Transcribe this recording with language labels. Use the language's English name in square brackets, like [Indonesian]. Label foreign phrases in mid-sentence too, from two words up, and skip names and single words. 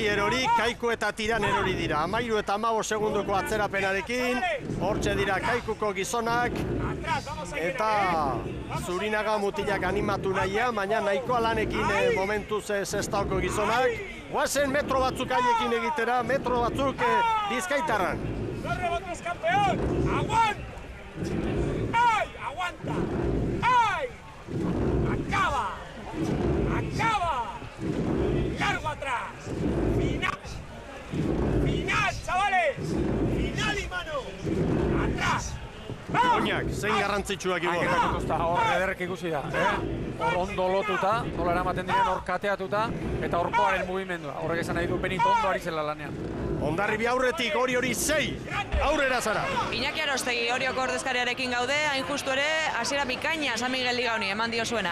[Basque] Erori, Kaiku eta Tiran erori dira. 13 eta 15 segundoko atzerapenarekin, hortxe dira Kaikuko gizonak, eta Zurinaga mutilak animatu nahia, baina nahikoa lanekin momentuz Sestaoko gizonak. Guazen metro batzuk haiekin egitera, metro batzuk Bizkaitarran. [Spanish] ¡Rebotes campeón! ¡Aguanta! ¡Ay! ¡Aguanta! ¡Ay! ¡Acaba! ¡Largo atrás! ¡Final! ¡Final, chavales! ¡Final y mano! ¡Atrás! [Basque] Oinak, zein garrantzitsuak Ibon. Hor ederrek ikusi da, hor ondo lotuta, nola eramaten diren hor kateatuta, eta horkoaren mugimendua. Horrek esan nahi du Benito ondo ari zela lanean. Hondarribi aurretik Oriori 6, aurrera zara. Iñaki Arostegi Orioko ordezkariarekin gaude, hain justu ere, hasiera bikaina San Miguel Liga honi eman dio zuena,